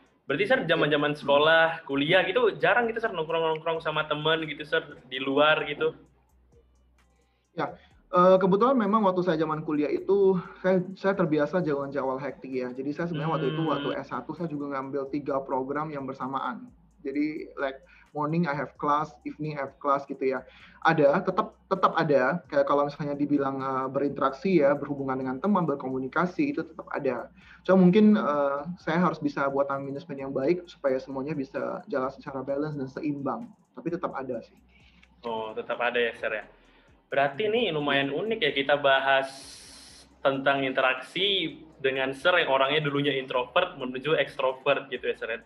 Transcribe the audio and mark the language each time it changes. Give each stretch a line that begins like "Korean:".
Indonesian: Berarti Sir zaman-zaman sekolah, kuliah gitu jarang gitu Sir nongkrong-nongkrong sama teman gitu Sir di luar gitu. Ya, kebetulan memang waktu saya zaman kuliah itu saya terbiasa jadwal hektik ya. Jadi saya sebenarnya waktu S1 saya juga ngambil 3 program yang bersamaan. Jadi
English: like morning I have class, evening I have class
Indonesian: gitu ya. Tetap ada. Kayak kalau misalnya dibilang berinteraksi ya, berhubungan dengan teman, berkomunikasi itu tetap ada. Cuma mungkin saya harus bisa buat time management yang baik supaya semuanya bisa jalan secara balance dan seimbang. Tapi tetap ada sih. Oh, tetap ada ya, Sir ya. Berarti nih lumayan unik ya kita bahas tentang interaksi dengan Sir yang orangnya dulunya introvert menuju ekstrovert gitu ya, Sir.